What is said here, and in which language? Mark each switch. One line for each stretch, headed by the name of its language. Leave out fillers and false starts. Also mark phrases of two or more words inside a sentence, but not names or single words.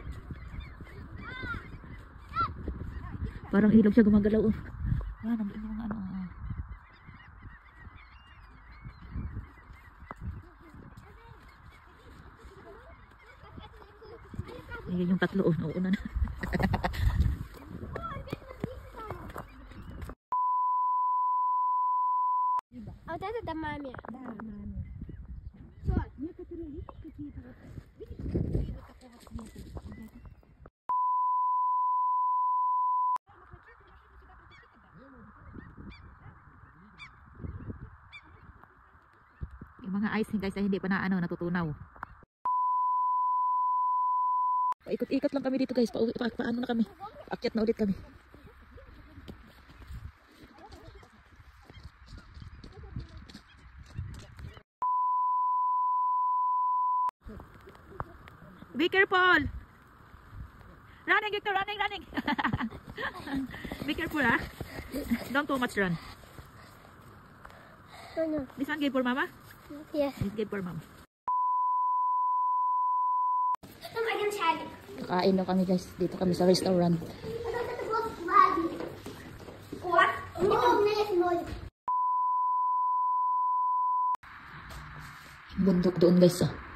Filipino: Parang ilog siya gumagalaw oh. Ayan, nandiyan yung mga ano oh. Ayan yung tatlo oh, nauuna na.
Russian: А вот это маме. Да, маме. Что? Некоторые видишь какие-то вот, видишь, вот такого цвета.
Filipino: Yung mga
English: ice guys
Filipino: ay hindi pa na ano, natutunaw. Paikot-ikot lang kami dito guys, paano na kami. Akyat na ulit kami.
English: Be careful! Running, Victor! Running, running! Be careful, ha? Don't too much run. Oh, no. This one give for mama? Yes. This give for mama. I can tag it.
Filipino: Kakain lang kami guys. Dito kami sa restaurant.
English: What?
Filipino: Bundok doon guys. Oh.